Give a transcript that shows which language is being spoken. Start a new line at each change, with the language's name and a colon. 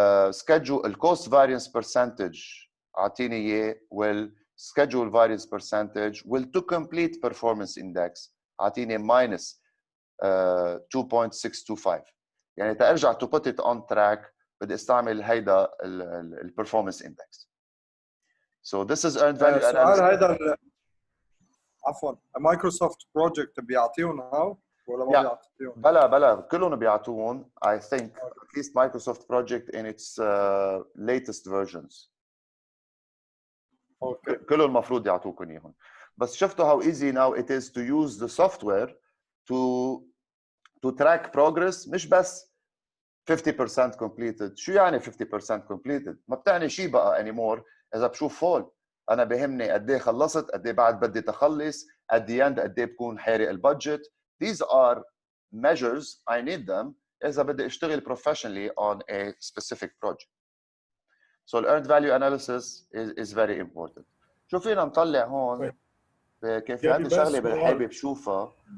Arabic: سكجول الكوست فارينس برسنتج اعطيني اياه، والسكجول فارينس برسنتج والتو كومبليت بيرفورمانس اندكس اعطيني ماينس 2.625. يعني ترجع تو بوت ات اون تراك بدي استعمل هيدا البرفورمانس اندكس.
English: So this is earned value
Arabic: سؤال
English: analysis.
Arabic: هيدا عفوا مايكروسوفت بروجكت بيعطيهم هاو ولا ما بيعطيهم؟ بلا كلهم بيعطوهم
English: I think at least Microsoft project in its latest versions.
Arabic: اوكي كله المفروض يعطوكم اياهم. بس شفتوا
English: how easy now it is to use the software to track progress،
Arabic: مش بس
English: 50% completed.
Arabic: شو يعني 50% completed؟ ما بتعني شيء بقى anymore اذا بشوف فول. انا بهمني قد ايه خلصت، قد ايه بعد بدي تخلص،
English: at the end
Arabic: قد ايه بكون حارق البادجت.
English: These are measures I need them
Arabic: اذا بدي اشتغل
English: professionally on a specific project. So earned value analysis is very important.
Arabic: شو فينا نطلع هون كيف هذه شغله بالحابب بشوفها.